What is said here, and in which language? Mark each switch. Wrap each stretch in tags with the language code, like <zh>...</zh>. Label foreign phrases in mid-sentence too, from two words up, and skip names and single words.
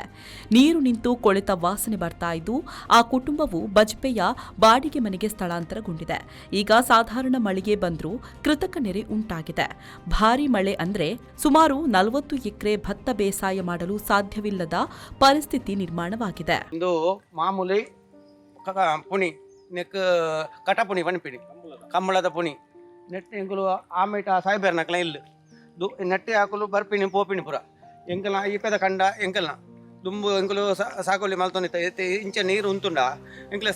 <kn>ನೀರು ನಿಂತು ಕೊಳೆತ ವಾಸನೆ ಬರ್ತಾ ಇದ್ದು, ಆ ಕುಟುಂಬವು ಬಜ್ಪೆಯ ಬಾಡಿಗೆ ಮನೆಗೆ ಸ್ಥಳಾಂತರಗೊಂಡಿದೆ. ಈಗ ಸಾಧಾರಣ ಮಳೆಗೆ ಬಂದರೂ ಕೃತಕ ನೆರೆ ಉಂಟಾಗಿದೆ. ಭಾರೀ ಮಳೆ ಅಂದ್ರೆ ಸುಮಾರು 40 ಎಕರೆ ಭತ್ತ ಬೇಸಾಯ ಮಾಡಲು ಸಾಧ್ಯವಿಲ್ಲದ ಪರಿಸ್ಥಿತಿ ನಿರ್ಮಾಣವಾಗಿದೆ.</kn> <tcy>ಮಾಮೂಲಿ ಪುಣಿ ನೆಕ್ ಕಟ ಪುಣಿ ಪಣಿಪಿಣಿ ಕಂಬಳದ ಪುಣಿ ನೆಟ್ಟು ಎಂಕುಲು ಆಮೇಟ ಸಾಯ್ಬೇರ್ನಕ್ಲ ಇಲ್ಲು ನೆಟ್ಟೆ ಹಾಕಲು ಬರ್ಪಿಣಿ ಪೋಪಿಣಿ ಪುರ ಎಂಕಲ್ನ ಈಪೆದ ಕಂಡ ಎಂಕಲ್ನ ದುಂಬು ಎಂಕುಲು ಸಾಕೋಲಿ ಮಲ್ತೊಂದಿತ್ತ ಇಂಚೆ ನೀರು ಉಂತುಂಡ ಎಂಕ್ಲೆ</tcy>